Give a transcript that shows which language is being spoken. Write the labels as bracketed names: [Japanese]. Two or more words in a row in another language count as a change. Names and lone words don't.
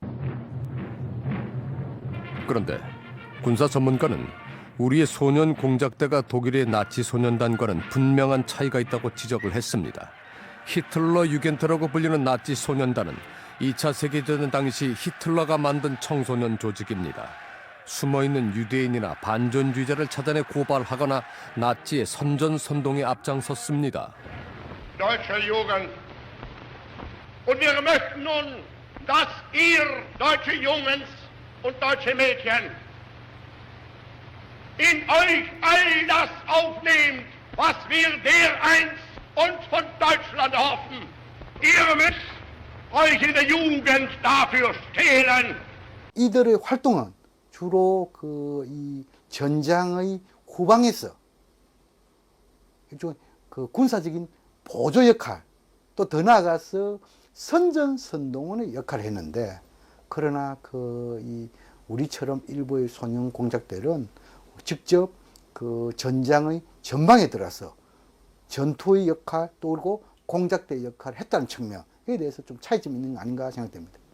[Korean] 그런데 군사 전문가는 우리의 소년 공작대가 독일의 나치 소년단과는 분명한 차이가 있다고 지적을 했습니다. 히틀러 유겐트라고 불리는 나치 소년단은 2차 세계대전 당시 히틀러가 만든 청소년 조직입니다. 숨어있는 유대인이나 반전주의자를 찾아내 고발하거나 나치의 선전선동에 앞장섰습니다. [German] Deutsche Jugend, und wir möchten nun, dass ihr, deutsche Jungs und deutsche Mädchen, in euch all das aufnehmt, was wir dereinst uns von Deutschland hoffen. Ihr müsst euch in der Jugend dafür stehlen. [Korean] 이들의 활동은 주로 이 전장의 후방에서 일종의 그 군사적인 보조 역할, 또 더 나아가서 선전선동원의 역할을 했는데, 그러나 이 우리처럼 일부의 소년 공작들은 직접 그 전장의 전방에 들어서 전투의 역할 또 그리고 공작대의 역할을 했다는 측면에 대해서 좀 차이점이 있는 거 아닌가 생각됩니다.